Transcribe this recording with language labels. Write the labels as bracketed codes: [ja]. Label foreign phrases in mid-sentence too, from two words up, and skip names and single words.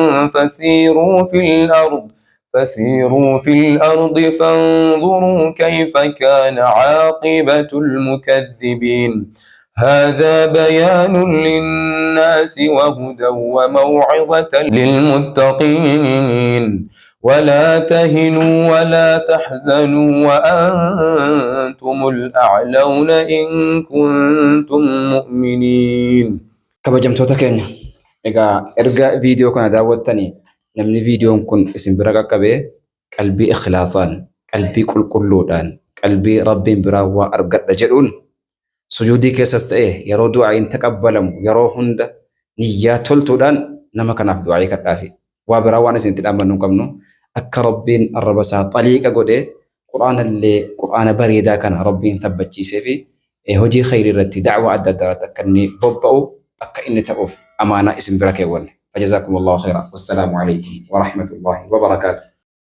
[ar] فسيروا في الأرض فانظروا كيف كان عاقبة المكذبين هذا بيان للناس وهدى وموعظة للمتقين ولا تهنوا ولا تحزنوا وأنتم الأعلون إن كنتم مؤمنين. [om] kabajamtoota keenya egaa erga viidiyoo kana daawwattanii namni viidiyoon kun isin bira qaqqabee qalbii ikhlaasaan qalbii qulqulluudhaan qalbii rabbiin biraa waa argadha jedhuun sujuudii keessas ta'e yeroo du'aa'iin taqabbalamu yeroo hunda niyyaa toltuudhaan nama kanaaf du'aa'ii kadhaafi waa biraa waan isinitti dhaammannu qabnu akka rabbiin arraba isaa xaliiqa godhee qur'aana bareedaa kana rabbiin tabbachiisee fi hojii khayrii irratti da'waa adda addaa irratti akka inni bobba'u akka inni ta'uuf amaanaa isin bira keewwanne. [ar] فجزاكم الله خيرا والسلام عليكم ورحمة الله وبركاته.